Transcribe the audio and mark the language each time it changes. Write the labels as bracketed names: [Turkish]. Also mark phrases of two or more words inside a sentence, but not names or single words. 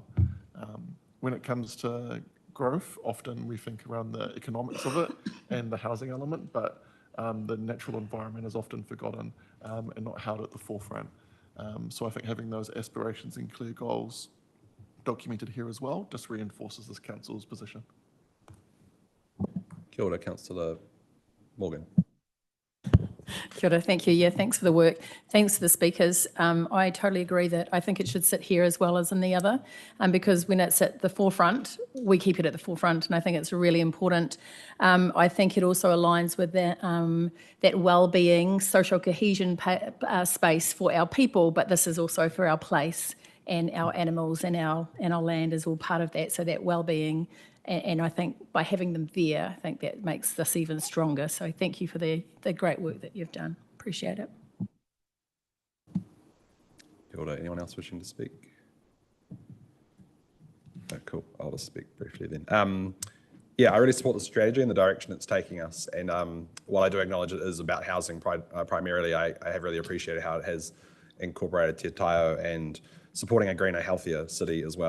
[English] When it comes to growth, often we think around the economics of it and the housing element, but the natural environment is often forgotten and not held at the forefront. So I think having those aspirations and clear goals documented here as well just reinforces this council's position. [Māori] Kia ora, Councillor Morgan. Kia ora, [English] thank you. Yeah, thanks for the work. Thanks to the speakers. I totally agree that I think it should sit here as well as in the other, because when it's at the forefront, we keep it at the forefront, and I think it's really important. I think it also aligns with that well-being, social cohesion space for our people, but this is also for our place, and our animals and our land is all part of that. So that well-being. And I think by having them there, I think that makes this even stronger. So thank you for the great work that you've done. Appreciate it. [Māori] Kia ora. [English] Anyone else wishing to speak? Oh, cool. I'll just speak briefly then. Yeah, I really support the strategy and the direction it's taking us. And while I do acknowledge it is about housing primarily, I have really appreciated how it has incorporated [Māori] Te Taio [English] and supporting a greener, healthier city as well.